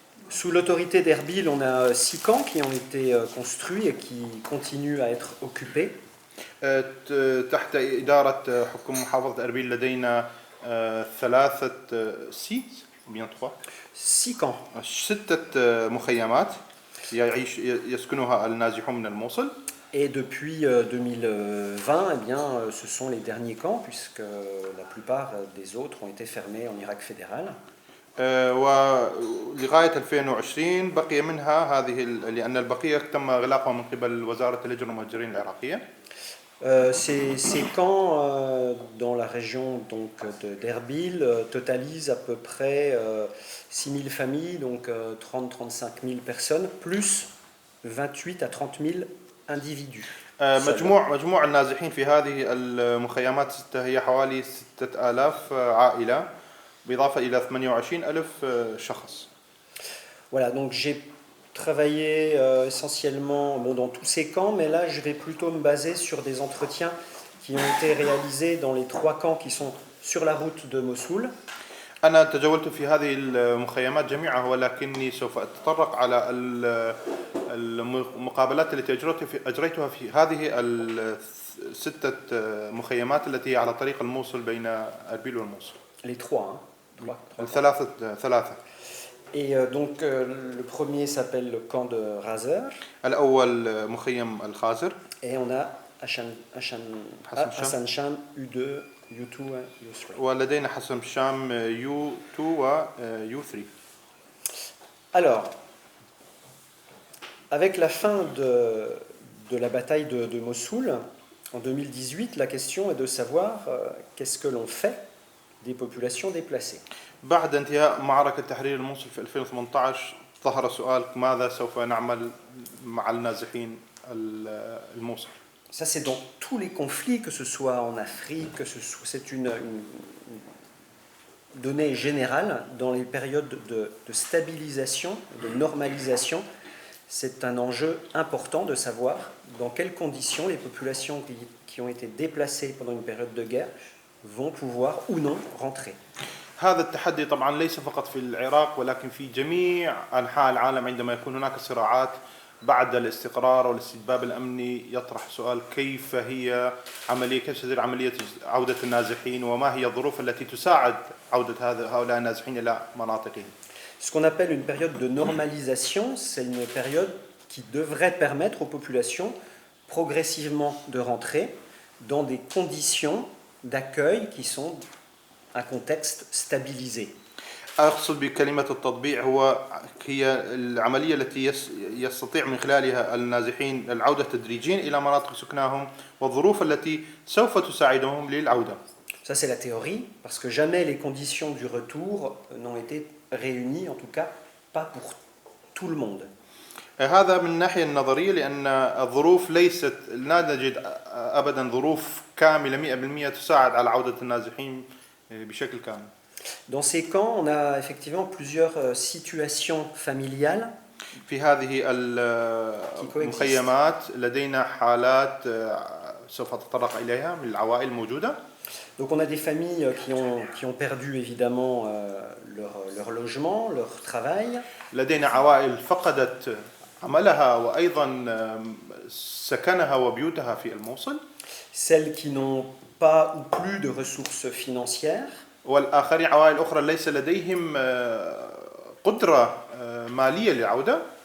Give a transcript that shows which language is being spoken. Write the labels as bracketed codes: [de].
[fr] Sous l'autorité d'Erbil, on a 6 camps qui ont été construits et qui continuent à être occupés. [ar] تحت إدارة حكومة محافظة أربيل لدينا 3 سيت bien 3 [fr] 6 camps. [ar] 6 مخيمات يسكنها النازحون من الموصل. [fr] Et depuis 2020, eh bien, ce sont les derniers camps, puisque la plupart des autres ont été fermés en Irak fédéral. [ar] ولغاية 2020 بقي منها هذه لأن البقية تم إغلاقها من قبل وزارة الهجرة والمهاجرين العراقية. [fr] Ces camps dans la région d'Erbil totalisent à peu près 6 000 familles, donc 30-35 000 personnes, plus 28 à 30 000 individus. [ar] مجموع النازحين في هذه المخيمات هي حوالي 6000 عائلة بالإضافة إلى 28,000 شخص. [fr] Voilà, donc j'ai travaillé essentiellement dans tous ces camps, mais là je vais plutôt me baser sur des entretiens qui ont été réalisés dans les 3 camps qui sont sur la route de Mossoul. [ar] أنا تجولت في هذه المخيمات جميعها ولكني سوف أتطرق على المقابلات التي أجريتها في هذه 6 مخيمات التي على طريق الموصل بين أربيل والموصل. [fr] Les 3, hein. 3. [ar] ثلاثة. [fr] Et donc le premier s'appelle le camp de Razer. [ar] الأول مخيم الخازر. [fr] Et on a Hassan Cham U2, U2 et U3. [ar] ولدينا حسن شام U2 و U3. [fr] Alors, avec la fin de la bataille de Mossoul, en 2018, la question est de savoir qu'est-ce que l'on fait des populations déplacées. [ar] بعد انتهاء معركة تحرير الموصل في 2018 ظهر سؤال ماذا سوف نعمل مع النازحين الموصل. [fr] Ça, c'est dans tous les conflits, que ce soit en Afrique, c'est une donnée générale. Dans les périodes de stabilisation, de normalisation, c'est un enjeu important de savoir dans quelles conditions les populations qui ont été déplacées pendant une période de guerre vont pouvoir ou non rentrer. [ar] هذا التحدي طبعا ليس فقط في العراق ولكن في جميع أنحاء العالم عندما يكون هناك صراعات بعد الاستقرار والاستتباب الأمني يطرح سؤال كيف ستدير عملية عودة النازحين وما هي الظروف التي تساعد عودة هؤلاء النازحين إلى مناطقهم. [fr] Ce qu'on appelle une période de normalisation, c'est une période qui devrait permettre aux populations progressivement de rentrer dans des conditions d'accueil qui sont un contexte stabilisé. [ar] أقصد بكلمة التطبيع هي العملية التي يستطيع من خلالها النازحين العودة تدريجيا إلى مناطق سكناهم والظروف التي سوف تساعدهم للعودة. [fr] Ça c'est la théorie, parce que jamais les conditions du retour n'ont été réunies, en tout cas pas pour tout le monde. [ar] هذا من الناحية النظرية لأن الظروف ليست لا نجد أبدا ظروف كاملة 100% تساعد على عودة النازحين بشكل كامل. [fr] Dans ces camps, on a effectivement plusieurs situations familiales. [ar] في هذه المخيمات لدينا حالات سوف أتطرق إليها من العوائل الموجودة. [fr] Donc on a des familles qui ont perdu évidemment leur logement, leur travail. [ar] لدينا عوائل فقدت عملها وأيضا سكنها وبيوتها في الموصل. [fr] Celles qui n'ont pas ou plus de ressources financières. [ar] والآخرين عوائل أخرى ليس لديهم قدرة مالية للعودة.